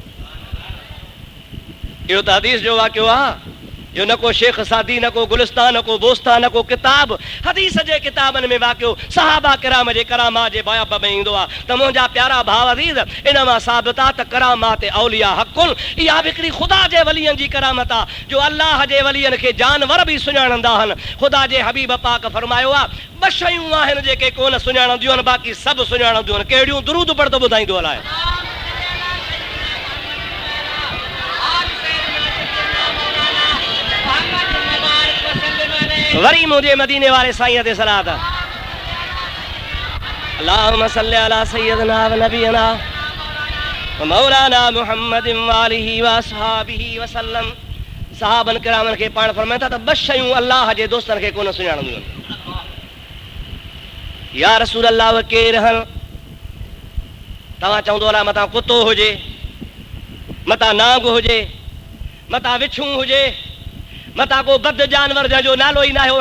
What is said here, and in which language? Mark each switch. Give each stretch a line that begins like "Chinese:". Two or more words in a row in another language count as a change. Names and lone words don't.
Sindhi: इहो त हदीस जो वाक़ियो आहे जो न को शेख सादी न को गुलिस्तान न को बोस्तान न को किताब हदीस जे किताबनि में वाक़ियो सहाबा किराम जे करामात जे बाब में ईंदो आहे त मुंहिंजा प्यारा भाउ अज़ीज़ इन मां साबित आहे त करामात औलिया हक़ुल इहा बि हिकिड़ी ख़ुदा जे वलियनि जी करामत आहे जो अल्लाह जे वलियनि खे जानवर बि सुञाणंदा आहिनि ख़ुदा जे हबीब पाक फरमायो आहे ॿ शयूं आहिनि जेके कोन सुञाणंदियूं आहिनि बाक़ी सभु सुञाणंदियूं आहिनि कहिड़ियूं दुरूद पढ़ंदो ॿुधाईंदो हलाए वरी मुझे मदीने वाले साईं ते सलात
Arabic: اللهم صل على سيدنا ونبينا ومولانا محمد وآله وأصحابه وسلم
Sindhi: सहाबन किरामन खे पाण फरमाया त बस शयूं अल्लाह जे दोस्तन खे कोन सुञाणंदियूं
Arabic: يا رسول الله
Sindhi: केर हल तव्हां चवंदो अला मतां कुतो हुजे मतां नांग हुजे मतां विछूं हुजे मतां को बद जानवर जो नालो ई न आहे